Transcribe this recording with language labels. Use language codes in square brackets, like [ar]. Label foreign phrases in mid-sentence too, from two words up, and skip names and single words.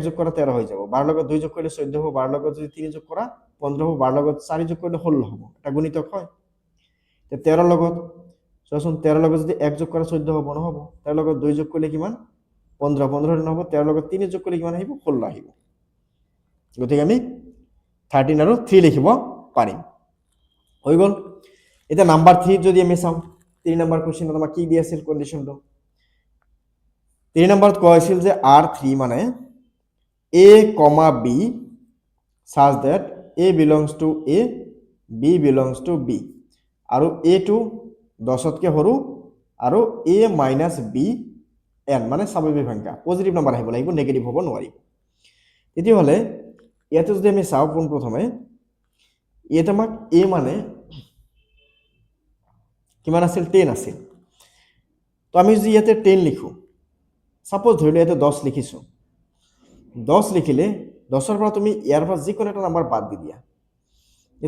[as] যোগ কৰা 13 হৈ যাব 12 লগত 2 যোগ কৰিলে 14 হ'ব 12 লগত যদি 3 যোগ কৰা 15 হ'ব 12 লগত 4 যোগ কৰিলে 16 হ'ব এটা গুণিতক হয় তে 13 লগত চোৱাচোন 13 লগত যদি 1 যোগ কৰা 14 হ'ব নহব 13 লগত 2 যোগ কৰিলে কিমান 15 15 নহব 13 লগত 3 যোগ কৰিলে কিমান আহিব 16 আহিব গতিকে আমি 13 আৰু 3 লিখিব পাৰিম হৈ গল এটা নাম্বার 3 যদি আমি চাও 3 [en] number questionত [as] আমাক কি দিয়া আছিল কন্ডিশনটো 3 নম্বৰত কৈছিল যে R3 মানে A, B [en] such that A belongs to A, B belongs to B [as] আৰু A2 10তকৈ সৰু আৰু [en] A minus B [as] n মানে স্বাভাৱিক সংখ্যা [en] positive number [as] আহিব লাগিব নেগেটিভ হ'ব নোৱাৰিব তেতিয়াহ'লে ইয়াতে যদি আমি চাও পোন প্ৰথমে ইয়াতে আমাক A মানে কিমান আছিল 10 আছিল তো আমি যদি ইয়াতে 10 লিখো সাপোজ ধৰি লও ইয়াতে 10 লিখিছো 10 লিখিলে 10 ৰ পৰা তুমি ইয়াৰ পৰা যিকোনো এটা নাম্বাৰ বাদ দি দিয়া এটা